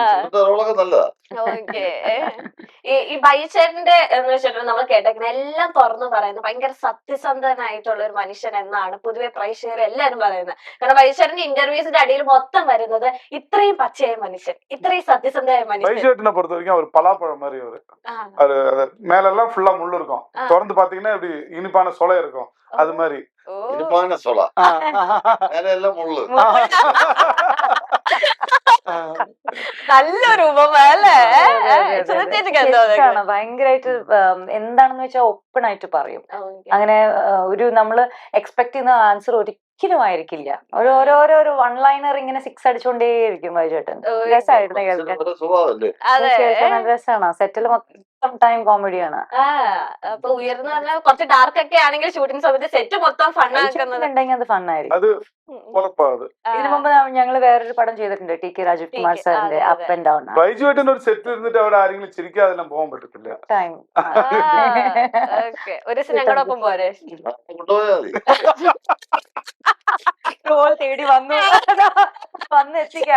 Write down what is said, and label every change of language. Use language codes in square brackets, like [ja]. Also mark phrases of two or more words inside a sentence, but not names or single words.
[ml] ഇവിടുത്തെ റോളൊക്കെ നല്ലതാ. ഓക്കെ. ഈ ബൈച്ചേട്ടന്റെ എന്ന് വെച്ചിട്ടുണ്ടെങ്കിൽ നമ്മൾ കേട്ടേക്കുന്ന എല്ലാം തുറന്നു പറയുന്നത് ഭയങ്കര സത്യസന്ധനായിട്ടുള്ള ഒരു മനുഷ്യൻ എന്നാണ് പൊതുവെ പ്രേക്ഷകർ എല്ലാരും പറയുന്നത്. കാരണം ബൈച്ചേട്ടന്റെ ഇന്റർവ്യൂസിന്റെ അടിയിൽ മൊത്തം വരുന്നത് ഇത്രയും പച്ചയായ മനുഷ്യൻ, ഇത്രയും സത്യസന്ധമായ മനുഷ്യൻ. [ta] பைசேட்டனை பொறுத்த வரைக்கும் அவர் பலாப்பழம் மாதிரி அது மேலெல்லாம் ஃபுல்லா முள்ளு இருக்கும், திறந்து பாத்தீங்கன்னா இப்படி இனிப்பான சொலை இருக்கும், அது மாதிரி. [ml] ഇനിപ്പാന സൊള അങ്ങനെയെല്ലാം മുള്ളു. നല്ലൊരു ഉപമ അല്ലേ? സുധചേച്ചിക്ക് എന്താ തോന്നുന്നത്? ഭയങ്കരമായിട്ട് എന്താണെന്ന് വെച്ചാൽ ഓപ്പൺ ആയിട്ട് പറയും. അങ്ങനെ ഒരു നമ്മള് എക്സ്പെക്ട് ചെയ്യുന്ന ആൻസർ ഒരിക്കലും ആയിരിക്കില്ല. ഓരോരോ [en] one liner [ml] ഇങ്ങനെ സിക്സ് അടിച്ചോണ്ടേയിരിക്കും ബൈചേട്ടൻ. രസമായിരുന്നു കേൾക്കാൻ. ഒരു സ്വഭാവമല്ലേ? അതെ. രസമാണ്. സെറ്റിൽ മൊത്തം ടൈം കോമഡിയാണ്. അപ്പൊ ഉയർന്നു പറഞ്ഞാൽ കുറച്ച് ഡാർക്ക് ഒക്കെ ആണെങ്കിൽ ഷൂട്ടിംഗ് സമയത്ത് സെറ്റ് മൊത്തം ഫണ്ണാക്കുന്നത് ഉണ്ടെങ്കിൽ അത് ഫണ്ണായിരിക്കും. [ta] அது பொழப்பாது. [ml] ഇതിനു മുമ്പ് ഞങ്ങള് വേറൊരു പടം ചെയ്തിട്ടുണ്ട്, ടി.കെ. രാജീവ് കുമാർ സാറിന്റെ അതെ, അപ്പ് ആൻഡ് ഡൗൺ ബൈജുവേട്ടൻ ഒരു സെറ്റിൽ ഇരുന്നിട്ട് അവിടെ ആരെങ്കിലും ചിരിക്കാതെല്ലാം പോകാൻ പറ്റത്തില്ല. ടൈം. ഓക്കെ. ഒരു ദിവസം ഞങ്ങളുടെ ഒപ്പം പോരെ? കൊണ്ടുപോയാ മതി. റോൾ തേടി വന്നു എത്തിക്കാൻ.